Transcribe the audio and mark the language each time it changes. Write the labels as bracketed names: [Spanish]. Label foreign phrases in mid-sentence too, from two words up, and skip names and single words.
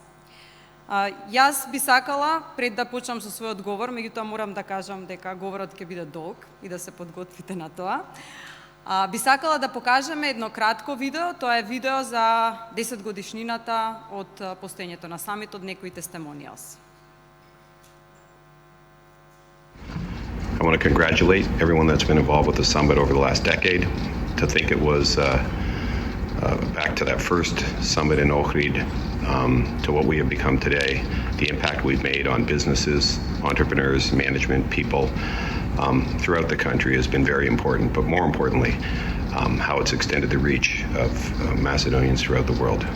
[Macedonian] Јас би сакала, пред да почнам со својот говор, меѓутоа морам да кажам дека говорот ќе биде долг и да се подготвите на тоа. Би сакала да покажеме едно кратко видео, тоа е видео за 10 годишнината од постоењето на самитот, некои testimonials. [English] I want to congratulate everyone that's been involved with the summit over the last decade. To think it was back to that first summit in Ohrid, to what we have become today, the impact we've made on businesses, entrepreneurs, management, people throughout the country has been very important, but more importantly, how it's extended the reach of Macedonians throughout the world.